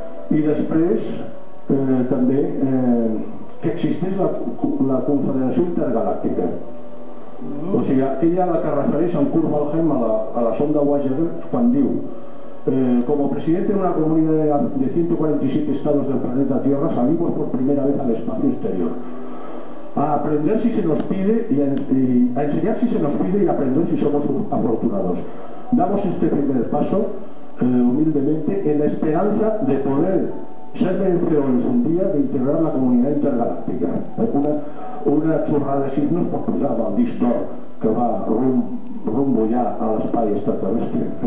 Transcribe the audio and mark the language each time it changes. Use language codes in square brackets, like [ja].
[ca] I després, també, que existeix la Confederació Intergalàctica. O sigui, aquella a la que refereix en Kurt Waldheim a la sonda Voyager quan diu: [es] como presidente de una comunidad de 147 estados del planeta Tierra salimos por primera vez al espacio exterior a aprender si se nos pide a enseñar si se nos pide y a aprender si somos afortunados. Damos este primer paso humildemente en la esperanza de poder ser vencedores un día de integrar la comunidad intergaláctica. [ca] Una xorrada de signos per posar el disc d'or que va rumbo ja a l'espai extraterrestre.